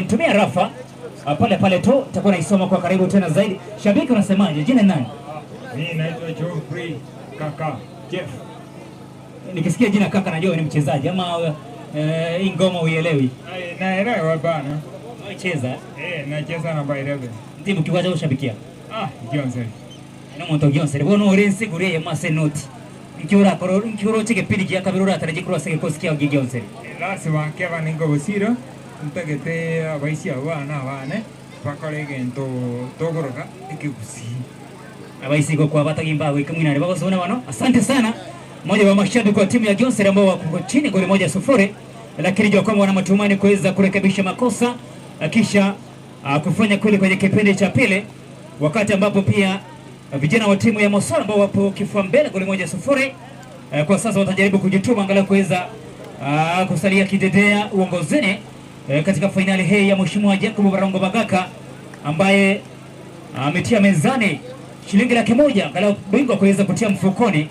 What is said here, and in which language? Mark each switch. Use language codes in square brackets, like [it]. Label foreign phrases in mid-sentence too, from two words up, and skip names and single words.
[sw] Nitumia rafa pale tu, takuwa naisoma kwa karibu tena zaidi. Shabiki unasemaje? Jina nani? Mimi naitwa Geoffrey Kaka Jeff. Nikisikia jina Kaka najua ni mchezaji ama hii ngoma uielewi? Naelewa bana. Unacheza? Nacheza namba 11. Timu kiwaje ushabikia? Johnson. [guz] No monto Johnson. Bono orense guriye masenoti. Nkiura chike pili kia kabirura ataraji kurwa sege kosikia ogi Johnson. Lazima Keva Nengo Bosire mtagete abaisi abana bakorege ento togoroka ikikusi. Abaisi kwa batagimba wikimwina ne bagosona bano. [sw] Asante sana. Mmoja wa mashabiki wa timu ya Johnson ambao wako chini goli 1-0, lakini jua kwamba wana matumaini kuweza kurekebisha makosa kisha kufanya kweli kwenye kipindi cha pili, wakati ambapo pia vijana wa timu ya Mosora ambao wapo kifua mbele goli 1-0 kwa sasa watajaribu kujituma angalau kuweza kusalia kidedea uongozini katika fainali hii ya Mheshimiwa Jacob Barongo Bagaka ambaye ametia mezani shilingi 100,000 angalau bingwa kuweza kutia mfukoni.